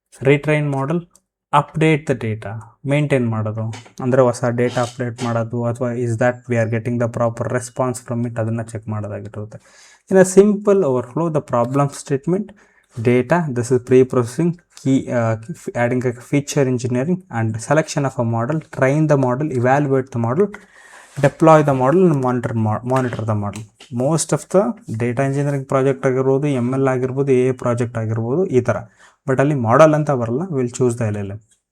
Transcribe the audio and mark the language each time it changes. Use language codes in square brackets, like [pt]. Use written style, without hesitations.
[en] retrain model, update the data, [kn] maintain ಮಾಡೋದು ಅಂದರೆ ಹೊಸ ಡೇಟಾ ಅಪ್ಡೇಟ್ ಮಾಡೋದು, [en] ಅಥವಾ is that we are getting the proper response from it, [kn] ಅದನ್ನು check ಮಾಡೋದಾಗಿರುತ್ತೆ. [en] In a simple overflow, the problem statement, data, this is preprocessing, adding a feature engineering and selection of a model, train the model, evaluate the model, deploy the model and monitor the model. Most of the data engineering project [kn] ಆಗಿರ್ಬೋದು, ML ಆಗಿರ್ಬೋದು, AA project ಆಗಿರ್ಬೋದು, ಈ ಥರ. But ಅಲ್ಲಿ ಮಾಡಲ್ ಅಂತ ಬರಲ್ಲ, [en] Will choose the LLM.